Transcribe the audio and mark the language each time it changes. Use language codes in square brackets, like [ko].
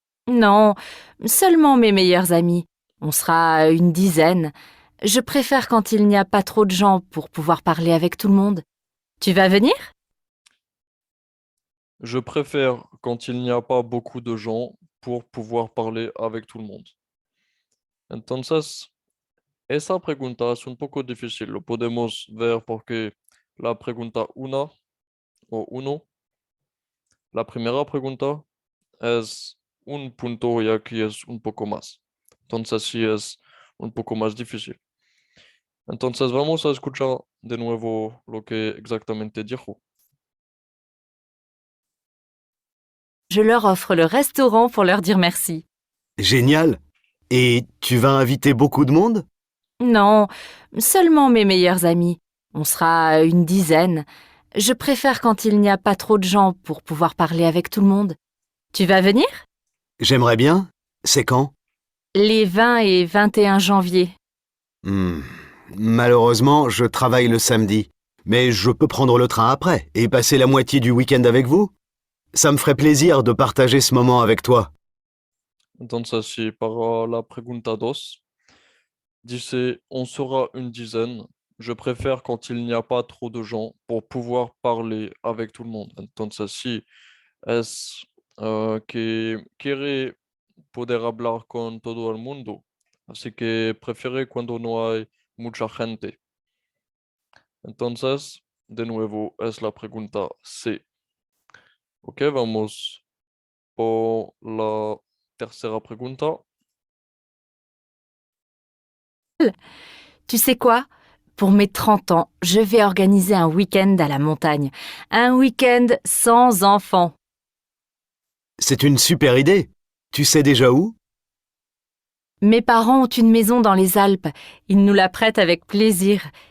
[fr] Non, seulement mes meilleurs amis. On sera une dizaine. Je préfère quand il n'y a pas trop de gens pour pouvoir parler avec tout le monde. Tu vas venir? Je préfère quand il n'y a pas beaucoup de gens pour pouvoir parler avec tout le monde. [es] Entonces, esa pregunta es un poco difícil. Lo podemos ver porque la pregunta una o uno, la primera pregunta es un punto y aquí es un poco más. Entonces sí es un poco más difícil. Entonces vamos a escuchar de nuevo lo que exactamente dijo. [fr] Je leur offre le restaurant pour leur dire merci. Génial. Et tu vas inviter beaucoup de monde? Non, seulement mes meilleurs amis. On sera une dizaine. Je préfère quand il n'y a pas trop de gens pour pouvoir parler avec tout le monde. Tu vas venir? J'aimerais bien. C'est quand? Les 20 et 21 janvier. Hmm. Malheureusement, je travaille le samedi. Mais je peux prendre le train après et passer la moitié du week-end avec vous? Ça me ferait plaisir de partager ce moment avec toi. [es] Entonces sí, para la pregunta 2, dice, [fr] on sera une dizaine. Je préfère quand il n'y a pas trop de gens pour pouvoir parler avec tout le monde. [es] Entonces sí, es que quiere poder hablar con todo el mundo. Así que prefiere cuando no hay mucha gente. Entonces, de nuevo, es la pregunta C. Ok, vamos por la tercera pregunta. [fr] Tu sais quoi? Pour mes 30 ans, je vais organiser un week-end à la montagne. Un week-end sans enfants. C'est une super idée. Tu sais déjà où? Mes parents ont une maison dans les Alpes. Ils nous la prêtent avec plaisir.